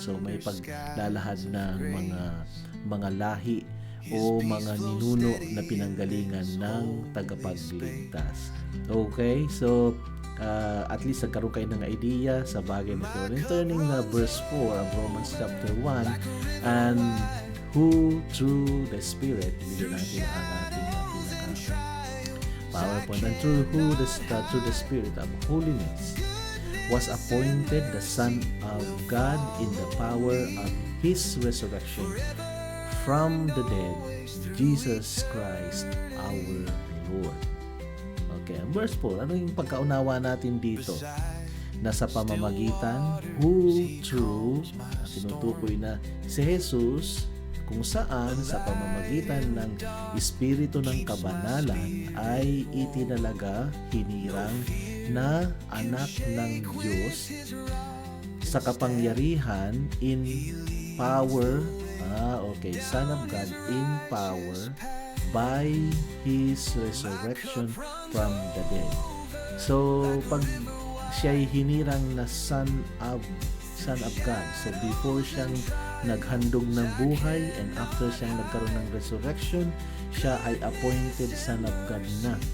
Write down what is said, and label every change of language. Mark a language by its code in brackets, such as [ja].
[tl] So, may paglalahad ng mga lahi o mga ninuno na pinanggalingan ng tagapagligtas. Okay, so at least nagkaroon kayo ng idea sa bagay na ito. [en] And turning verse 4 of Romans chapter 1, and who through the Spirit, [tl] hindi natin ang ating PowerPoint, [en] and through the Spirit of holiness was appointed the Son of God in the power of His resurrection from the dead, Jesus Christ our Lord. [tl] Okay, verse 4, ano yung pagkaunawa natin dito? Nasa pamamagitan, [en] who through, [tl] tinutukoy na si Jesus, kung saan sa pamamagitan ng Espiritu ng Kabanalan ay itinalaga, hinirang na anak ng Diyos sa kapangyarihan [en] in power. Okay, Son of God in power by His resurrection from the dead. [tl] So, pag siya'y hinirang na Son of God, so before siyang naghandog ng buhay and after siyang nagkaroon ng resurrection, siya ay [en] appointed Son of God [tl] na.